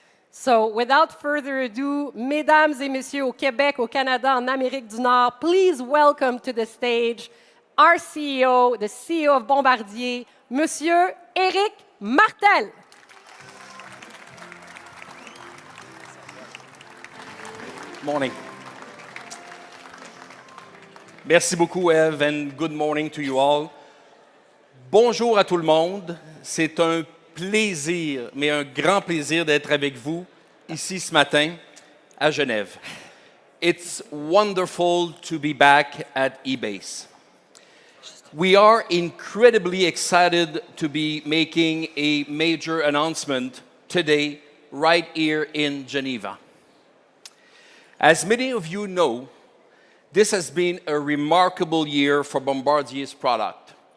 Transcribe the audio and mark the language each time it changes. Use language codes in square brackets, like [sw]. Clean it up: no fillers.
[en] So without further ado, [fr] mesdames et messieurs, au Québec, au Canada, en Amérique du Nord, [en] please welcome to the stage our CEO, the CEO of Bombardier, Monsieur Éric Martel. Morning. [fr] Merci beaucoup, [en] Eve, and good morning to you all. [fr] Bonjour à tout le monde. C'est un plaisir, mais un grand plaisir d'être avec vous ici ce matin à Genève. [en] It's wonderful to be back at EBACE. We are incredibly excited to be making a major announcement today right here in Geneva. As many of you know, this has been a remarkable year for Bombardier's product.